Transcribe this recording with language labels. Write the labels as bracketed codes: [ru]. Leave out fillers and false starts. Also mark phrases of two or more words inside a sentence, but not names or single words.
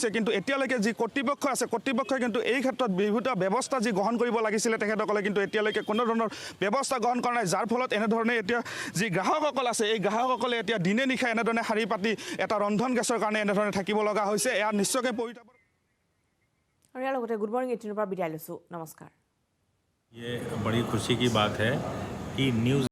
[as] কিন্তু এতিয়ালৈকে যি কৰ্তৃপক্ষ আছে, কৰ্তৃপক্ষই কিন্তু এই ক্ষেত্ৰত বিভিন্ন ব্যৱস্থা যি গ্ৰহণ কৰিব লাগিছিলে তেখেতসকলে কিন্তু এতিয়ালৈকে কোনো ধৰণৰ ব্যৱস্থা গ্ৰহণ কৰা নাই, যাৰ ফলত এনেধৰণে এতিয়া যি গ্ৰাহকসকল আছে এই গ্ৰাহকসকলে এতিয়া দিনে নিশা এনেধৰণে শাৰী পাতি এটা ৰন্ধন গেছৰ কাৰণে এনেধৰণে থাকিব লগা হৈছে। এয়া নিশ্চয়কৈ পৰিতাপ। আৰু ইয়াৰ লগতে গুড মৰ্ণিং 18 পৰা বিদায় লৈছোঁ। নমস্কাৰ। [hi] ये बड़ी खुशी की बात है कि न्यूज़